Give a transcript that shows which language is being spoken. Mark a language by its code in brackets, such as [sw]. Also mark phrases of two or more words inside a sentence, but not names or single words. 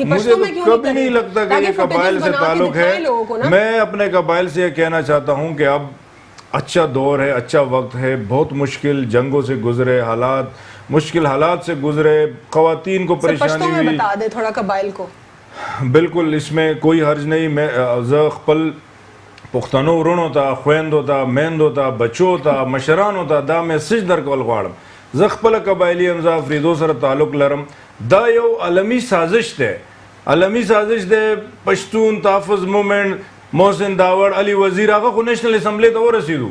[ur] مجھے کبھی نہیں لگتا کہ یہ قبائل سے تعلق ہے. میں اپنے قبائل سے یہ کہنا چاہتا ہوں کہ اب اچھا دور ہے, اچھا وقت ہے, بہت مشکل جنگوں سے گزرے, مشکل حالات سے گزرے, خواتین کو پریشانی ہوئی. بتا دے تھوڑا قبائل کو. بالکل, اس میں کوئی حرج نہیں. [ps] میں خپل پښتنو ورونو ته خویندو ته میندو ته بچو ته مشرانو ته دا میسج درکول غواړم. زه خپله قبایلي یم, زه افریدو سره تعلق لرم. دا یو عالمي سازش دی, عالمي سازش دی. پښتون تحفظ موومنٹ, محسن داوڑ, علی وزیر, هغه خو نیشنل اسمبلی ته ورسېدو.